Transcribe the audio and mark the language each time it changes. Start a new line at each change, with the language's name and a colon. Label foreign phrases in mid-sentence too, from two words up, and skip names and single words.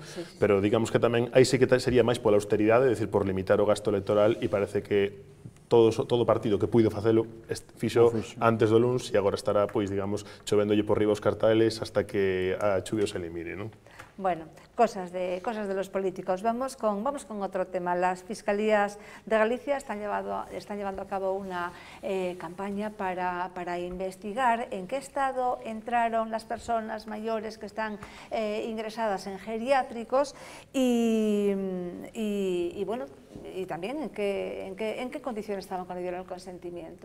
Galician: Pero digamos que tamén aí sí que sería máis pola austeridade, é dicir, por limitar o gasto electoral e parece que todo partido que puido facelo fixo antes do luns e agora estará, pois, digamos, chovéndolle por riba os cartales hasta que a chuvia se elimine, non?
Spanish: Bueno, cosas de los políticos. Vamos con otro tema. Las fiscalías de Galicia están llevando a cabo una campaña para investigar en qué estado entraron las personas mayores que están ingresadas en geriátricos y bueno, y también en qué condiciones estaban cuando dieron el consentimiento.